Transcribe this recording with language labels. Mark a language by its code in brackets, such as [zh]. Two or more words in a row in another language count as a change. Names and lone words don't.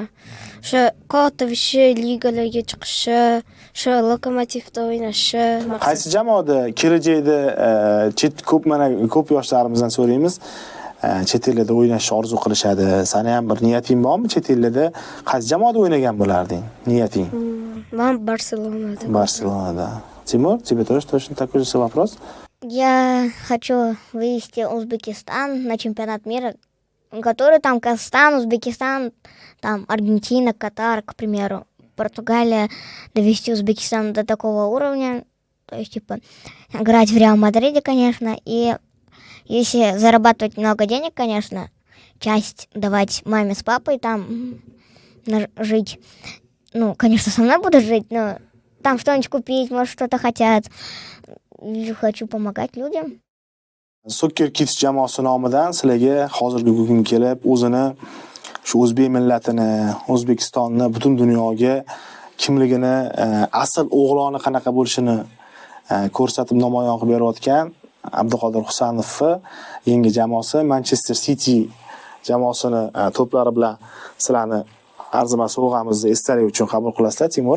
[uz] O'sha Kotovichi ligalarga chiqishi, o'sha Lokomotivda o'ynashi. Qaysi jamoada kelajakda ko'p yoshlarimizdan so'raymiz. Chet ellarda o'ynashni orzu qilishadi. Seni ham bir niyating bormi chet ellarda? Qaysi jamoada o'ynagan bo'larding? Niyating? Men Barselonada. Барселонада. [ru] Тимур, тебе тоже точно такой же вопрос? Я хочу вывести Узбекистан на чемпионат мира, который там Казахстан, Узбекистан, там Аргентина, Катар, к примеру, Португалия, довести Узбекистан до такого уровня, то есть, типа, играть в Реал Мадриде, конечно, и если зарабатывать много денег, конечно, часть давать маме с папой там жить. Ну, конечно, со мной будут жить, но там что-нибудь купить, может, что-то хотят. И хочу помогать людям. [uz] Soccer Kids jamoasi nomidan sizlarga hozirgi kun kelib o'zini shu o'zbek millatini, O'zbekistonni butun dunyoga kimligini, asl o'g'loni qanaqa bo'lishini ko'rsatib namoyon qilib berayotgan Abduqodir Husanovni yangi jamoasi Manchester City jamoasini to'plari bilan sizlarni arzimas sovg'amizni esdalik uchun qabul qilasizlar, Timur.